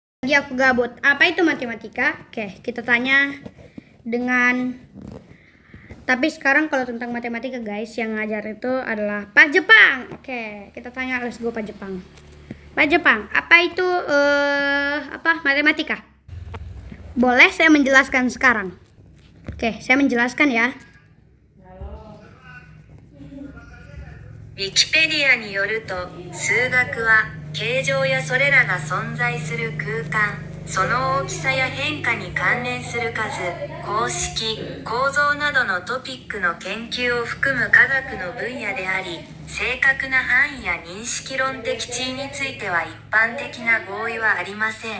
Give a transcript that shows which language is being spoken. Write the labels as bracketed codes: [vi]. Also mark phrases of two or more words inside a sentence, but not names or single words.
[id] lagi aku gabut. Apa itu matematika? Oke, kita tanya dengan... Tapi sekarang kalau tentang matematika guys, yang ngajar itu adalah Pak Jepang. Oke, kita tanya, [en] let's go [id] Pak Jepang. Pak Jepang, apa itu matematika? Boleh saya menjelaskan sekarang? Oke, saya menjelaskan ya. [ja] Wikipedia によると、数学は形状やそれらが存在する空間、その大きさや変化に関連する数、公式、構造などのトピックの研究を含む科学の分野であり、正確な範囲や認識論的地位については一般的な合意はありません。